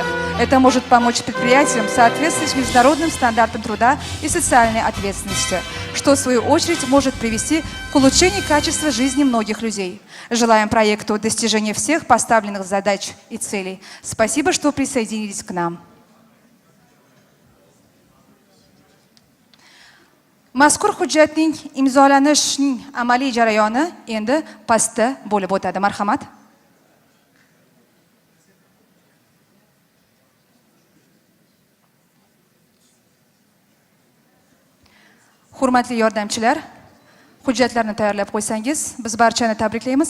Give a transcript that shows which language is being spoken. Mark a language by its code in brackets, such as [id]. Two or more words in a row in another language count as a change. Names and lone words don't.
[ru] Это может помочь предприятиям соответствовать международным стандартам труда и социальной ответственности, что в свою очередь может привести к улучшению качества жизни многих людей. Желаем проекту достижения всех поставленных задач и целей. Спасибо, что присоединились к нам. [uz] Mazkur hujjatning imzolanishining amaliy jarayoni endi pastda bo'lib o'tadi. Marhamat. Hurmatli yordamchilar, hujjatlarni tayyorlab qo'ysangiz, biz barchani tabriklaymiz.